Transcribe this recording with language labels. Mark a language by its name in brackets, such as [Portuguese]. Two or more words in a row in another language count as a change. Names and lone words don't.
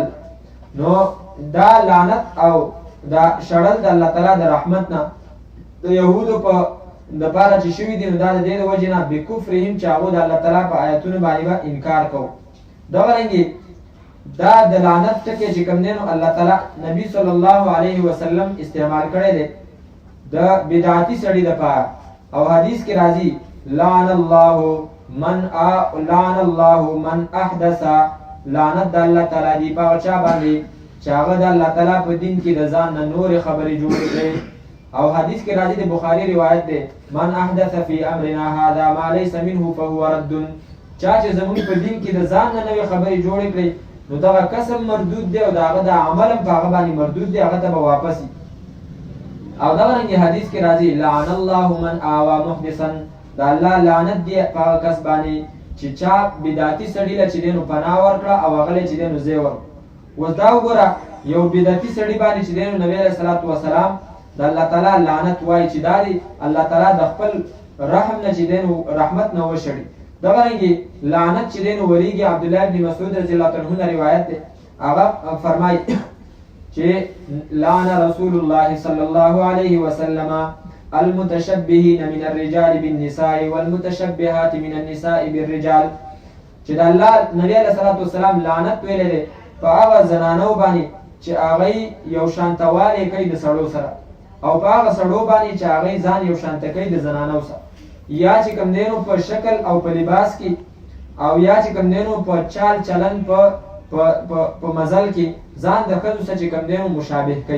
[Pashto] نو دا لعنت او دا شړل د الله تعالی د رحمت نه د یهودو په دپاره چې شوي دي نو دا د دې د وجې نه بکفرهم چې هغو د الله تعالی په آیتونو باندې به انکار کوو. دغرنګې دا د لعنت ټکی چې کوم دی نو الله تعالی نبی [Arabic] صلی الله علیه وسلم [Pashto] استعمال کړی دی د بدعتي سړي دپاره او حدیث کې راځي [Arabic] لعن الله من احدث [Pashto] لعنت د الله تعالی دی په هغه چا باندې چې هغه د الله تعالی په دین کې د ځان نه نورې خبرې جوړې کړې. او حدیث کې راځي د بخاري روایت دی [Arabic] من احدث فی امرنا هذا ما ليس منه فهو رد، [Pashto] چا چې زموږ په دین کې د ځان نه نوې خبرې جوړې کړې نو دغه قسم مردود دی او د هغه د عمل هم په هغه باندې مردود دی، هغه ته به واپس وي. او دغرنګې حدیث کې راځي [Arabic] لعن الله من آوى محدثا [Pashto] د الله لعنت دی په هغه کس باندې چې چا بدعتي سړي له چې دی نو پناه ورکړه او هغه له چې دی نو ځای ورکړه. اوس دا وګوره یو بدعتي سړي باندې چې دی نو نبي [Arabic] علیه صلات وسلام [Pashto] د الله تعالی لعنت وایي چې دا دی الله تعالی د خپل رحم نه چې دی نو رحمت نه وشړي. دغرنګې لعنت چې دی نو وریږي عبدالله بن مسعود [Arabic] رضی الله عنه [Pashto] نه روایت دی، هغه فرمایي چې [Arabic] لعن رسول الله صلی الله علیه وسلم المتشبهین من الرجال بالنساء والمتشبهات من النساء بالرجال، [Pashto] چې د الله نبی [Arabic] علیه صلات وسلام [Pashto] لعنت ویلی دی په هغه زنانو باندې چې هغوی یو شانتوالی کوي د سړو سره او په هغه سړو باندې چې هغوی ځان یو شانته کوي د زنانو سره، یا چې کوم دی نو په شکل او په لباس کې او یا چې کوم دی نو په چال چلن په مزل کې ځان د ښځو سره چې کوم دی نو مشابه کوي.